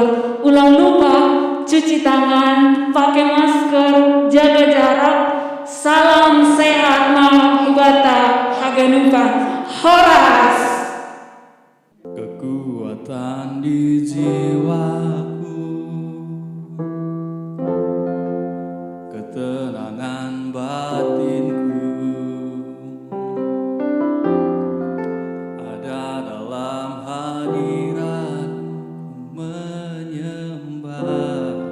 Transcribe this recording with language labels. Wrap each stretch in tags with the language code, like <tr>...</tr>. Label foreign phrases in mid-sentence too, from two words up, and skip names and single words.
<id>Ulang lupa cuci tangan, pakai masker, jaga jarak. Salam sehat</id> <bts>mahubata haganupan. Horas.</bts> <id>Kekuatan di jiwaku, ketenangan batinku ada dalam hadirat-Mu menyembah.</id>